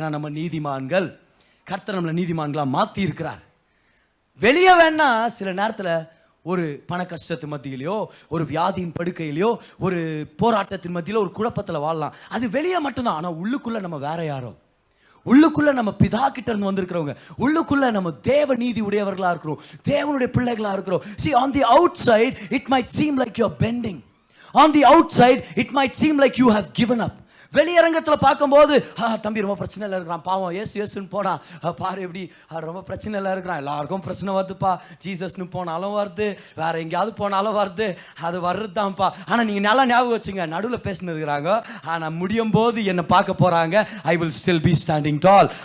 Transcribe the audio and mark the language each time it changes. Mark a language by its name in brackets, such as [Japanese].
[Tamil] ஏன்னா நம்ம நீதிமான்கள். கர்த்தர் நம்மளை நீதிமான்களா மாத்தி இருக்கிறார். வெளியே வேணா சில நேரத்துல ஒரு பண கஷ்டத்து மத்தியிலையோ, ஒரு வியாதியின் படுக்கையிலையோ, ஒரு போராட்டத்தின் மத்தியிலோ, ஒரு குழப்பத்தில் வாழலாம். அது வெளியே மட்டும்தான். ஆனால் உள்ளுக்குள்ள நம்ம வேற யாரோ, உள்ளுக்குள்ள நம்ம பிதா கிட்ட இருந்து வந்திருக்கிறவங்க, உள்ளுக்குள்ள நம்ம தேவ நீதி உடையவர்களா இருக்கிறோம், தேவனுடைய பிள்ளைகளா இருக்கிறோம். [English] See, on the outside it might seem like you're bending. On the outside it might seem like you have given up. [Tamil] வெளியரங்கத்தில் பார்க்கும்போது தம்பி ரொம்ப பிரச்சனையில் இருக்கிறான், பாவம் ஏசுன்னு போனா பாரு எப்படி ரொம்ப பிரச்சனையில் இருக்கிறான், எல்லாருக்கும் பிரச்சனை வருதுப்பா, ஜீசஸ்னு போனாலும் வருது, வேற எங்கேயாவது போனாலும் வருது, அது வர்றதுதான்ப்பா. ஆனால் நீங்கள் நல்லா ஞாபகம் வச்சுங்க, நடுவில் பேசின்னு இருக்கிறாங்க, ஆனால் முடியும் போது என்னை பார்க்க போகிறாங்க, [English] I will still be standing tall.